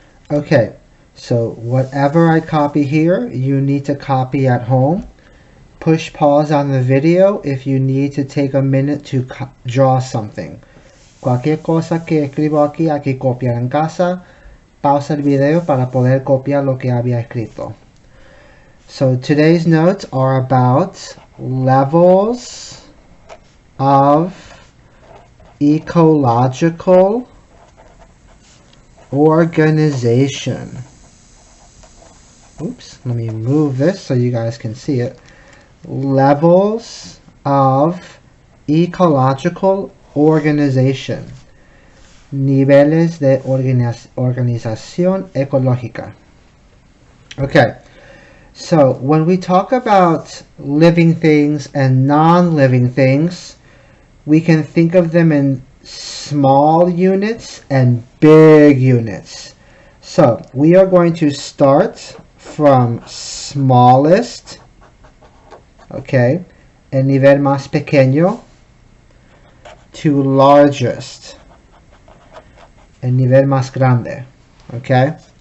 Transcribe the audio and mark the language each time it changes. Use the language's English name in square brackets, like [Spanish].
[English] Okay, so whatever I copy here, you need to copy at home. Push pause on the video if you need to take a minute to draw something. [Spanish] Cualquier cosa que escribo aquí hay que copiar en casa. Pausa el video para poder copiar lo que había escrito. [English] So today's notes are about levels of ecological organization. Oops, let me move this so you guys can see it. Levels of ecological organization. [Spanish] Niveles de organización ecológica. [English] Okay, so when we talk about living things and non-living things, we can think of them in small units and big units. So we are going to start from smallest, okay, [Spanish] el nivel más pequeño, [English] to largest, [Spanish] el nivel más grande, [English] okay?